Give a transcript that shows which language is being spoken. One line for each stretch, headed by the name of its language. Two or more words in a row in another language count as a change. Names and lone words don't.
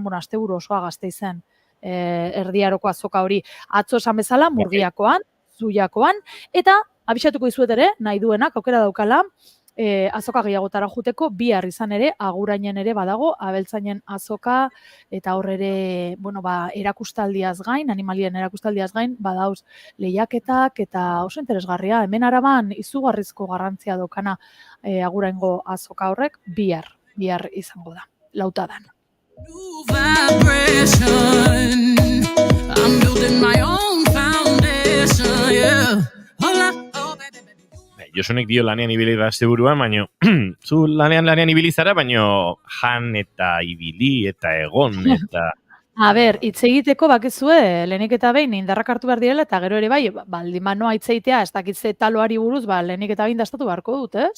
Basque: asteburu osoa Gasteizen, Erdi Aroko azoka hori, atzo esan bezala, Murgiakoan, Zuiakoan, eta abisatuko dizuet ere, nahi duenak, aukera daukala, azoka gehiagotara juteko, bihar izan ere, Agurainen ere badago, abeltzainen azoka, eta hor ere, bueno, erakustaldiaz gain, animalien erakustaldiaz gain, badauz lehiaketak, eta oso interesgarria, hemen Araban izugarrizko garrantzia dokana Aguraingo azoka horrek, bihar izango da, lautadan.
English: I'm building my own foundation, yeah.
Basque: Josunek dio lanean ibili da asteburuan, baina zu lanean ibili zara, baina jan eta ibili eta egon eta A ber, hitz egiteko bakizue, lehenik eta behin indarrak hartu behar direla, eta gero ere bai, baldin manoa hitz egitea, ez dakitze taloari buruz, lehenik eta behin dastatu beharko dut, ez?